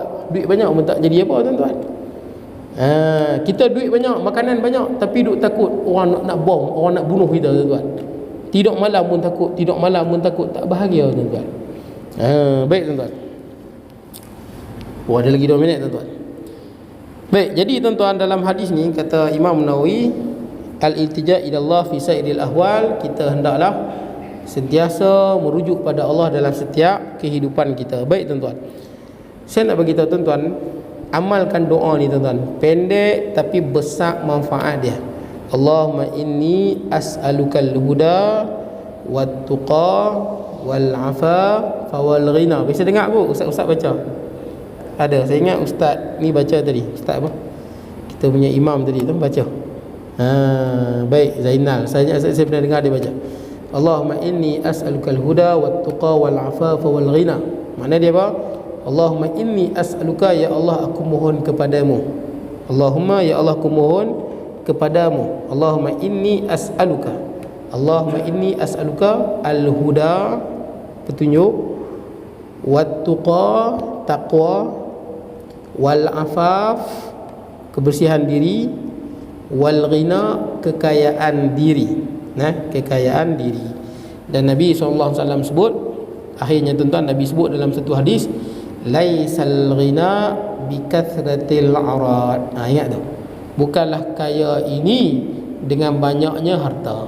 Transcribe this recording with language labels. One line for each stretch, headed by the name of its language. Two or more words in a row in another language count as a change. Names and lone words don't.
Malay: Duit banyak pun tak jadi apa tuan-tuan. Kita duit banyak, makanan banyak, tapi duk takut orang nak bom, orang nak bunuh kita tuan-tuan. Tidur malam pun takut, tidur malam pun takut, tak bahagia tuan-tuan. Baik tuan-tuan. Ada lagi 2 minit tuan-tuan. Baik, jadi tuan-tuan dalam hadis ni kata Imam Nawawi,
Arabic: الالتجاء إلى الله في سائر الأحوال,
Malay: kita hendaklah sentiasa merujuk pada Allah dalam setiap kehidupan kita. Baik tuan-tuan. Saya nak bagi tahu tuan-tuan, amalkan doa ni tuan-tuan. Pendek tapi besar manfaat dia.
Arabic: اللهم إني أسألك الهدى والتقى والعفاف والغنى.
Malay: Bisa dengar apa ustaz-ustaz baca? Ada. Saya ingat ustaz ni baca tadi. Ustaz apa? Kita punya imam tadi tu baca. Baik, Zainal. Saya pernah dengar dia baca.
Arabic: اللهم إني أسألك الهدى والتقى والعفاف والغنى.
Malay: Makna dia apa?
Arabic: اللهم إني أسألك,
Malay: ya Allah aku mohon kepadamu. Allahumma, ya Allah aku mohon kepadamu.
Arabic: اللهم إني أسألك. اللهم إني أسألك الهدى,
Malay: petunjuk,
Arabic: والتقى,
Malay: taqwa,
Arabic: والعفاف,
Malay: kebersihan diri,
Arabic: والغنى,
Malay: kekayaan diri. Kekayaan diri. Dan Nabi SAW sebut, akhirnya tuan-tuan, Nabi sebut dalam satu hadis,
Arabic: ليس الغنى بكثرة العرض.
Malay: Ingat tu, bukanlah kaya ini dengan banyaknya harta.